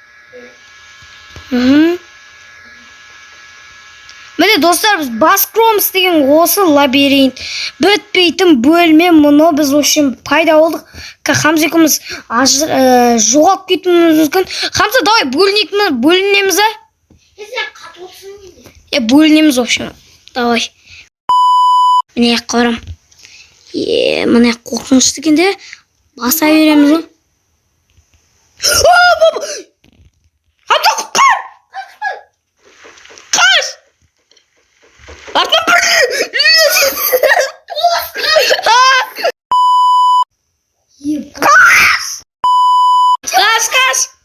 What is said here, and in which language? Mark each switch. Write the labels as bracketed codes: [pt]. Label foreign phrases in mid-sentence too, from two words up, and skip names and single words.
[kk] Міне достар, біз Баскромс деген осы лабиринт. Бітпейтін бөлме мұны біз ошым пайда болдық. Хамза екеуміз жоғалып кетуіміз мүмкін. Хамза, давай бөлінеміз, а? Бөлінеміз, [ru] в общем. Давай. [kk] Міне қарам. Міне қорқынышты екен де. Баса береміз, о. Баба! Хамза, құтқар! Қаш! Артынан Қаш!